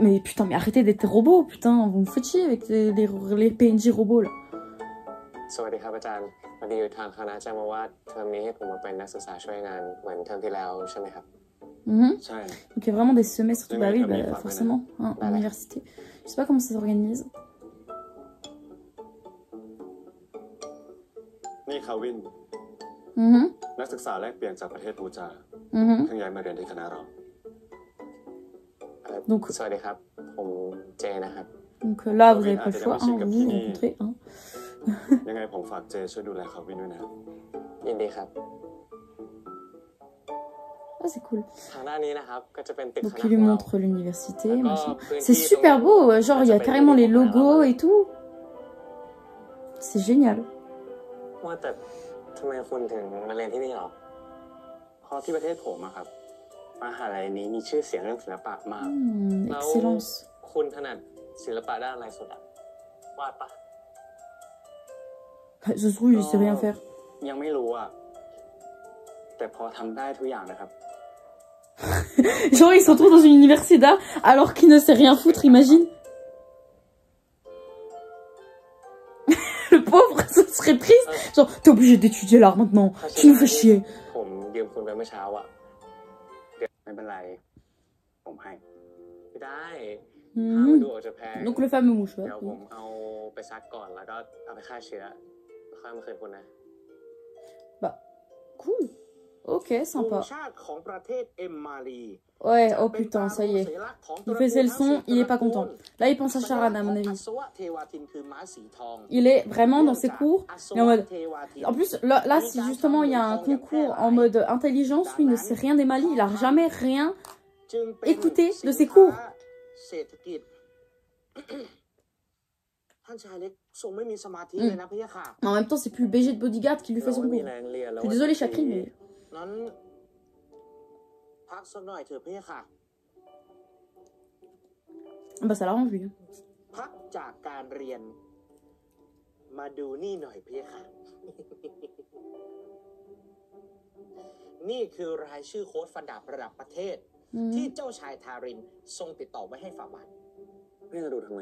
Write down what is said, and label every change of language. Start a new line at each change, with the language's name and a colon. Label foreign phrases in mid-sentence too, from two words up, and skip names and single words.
French: Mais putain, mais arrêtez d'être robot, putain. Vous me faites chier avec les PNJ robots, là. Donc il y a vraiment des semestres. Bah oui, bah, forcément, hein, à l'université. Je sais pas comment ça s'organise.
Thai: นี่คาวินนักศึกษาแลกเปลี่ยนจากประเทศบูจาเพิ่งย้ายมาเรียนที่คณะเรา
French: Donc,
Thai: สวัสดีครับผมเจนะครับ
French: Donc là, vous avez pas le choix, hein, vous vous rencontrez. Hein.
Thai: ยังไงผมฝากเจช่วยดูแลคาวินด้วยนะ ยินดีครับ
French: Ah, c'est cool.
Thai: ทางด้านนี้นะครับก็จะเป็นตึก
French: Donc il lui montre l'université, machin. C'est super beau, genre il y a carrément les logos et tout. C'est génial.
Thai: ว่าแต่ทำไมคุณถึงมาเรียนที่นี่หรอ เพราะที่ประเทศผมอะครับมหาลัยนี้มีชื่อเสียงเรื่องศิลปะมาก
French: Excellence.
Thai: คุณถนัดศิลปะด้านอะไรสุดอะวาดปะ
French: Ça se trouve, il sait rien faire.
Thai: ยังไม่รู้อะแต่พอทำได้ทุกอย่างนะครับ
French: Genre il se retrouve dans une université d'art alors qu'il ne sait rien foutre, imagine. Le pauvre, ce serait triste. Genre, t'es obligé d'étudier l'art maintenant. Tu nous fais chier.
Thai: ผมยืมคุณไปเมื่อเช้าอะ ไม่เป็นไรผมให้ ไม่ได้ถ้ามันดูออกจะแพง
French: Donc le fameux mouchoir.
Thai: เดี๋ยวผมเอาไปซักก่อนแล้วก็เอาไปฆ่าเชื้อค่อยมาคืนคุณนะ
French: Bah, cool. Ok,
Thai: ธ
French: sympa.
Thai: งชาติของประเทศเอ็มมารี
French: Ouais, oh putain, ça y est. Il faisait le son, il est pas content. Là, il pense à Charan, à mon avis. Il est vraiment dans ses cours, mais en mode... En plus, là si justement il y a un concours en mode intelligence, lui ne sait rien des Mali, il a jamais rien écouté de ses cours. En même temps, c'est plus le BG de bodyguard qui lui fait son cours. Je suis désolée, Chakri, mais...
Thai: พักสักหน่อยเถอะพี่ค่ะ
French: Bah ça l'arrange lui.
Thai: พักจากการเรียนมาดูนี่หน่อยพี่ค่ะ นี่คือรายชื่อโค้ชฟันดาบระดับประเทศที่เจ้าชายทารินทรงติดต่อไว้ให้ฝ่าบาท พี่จะดูทำไม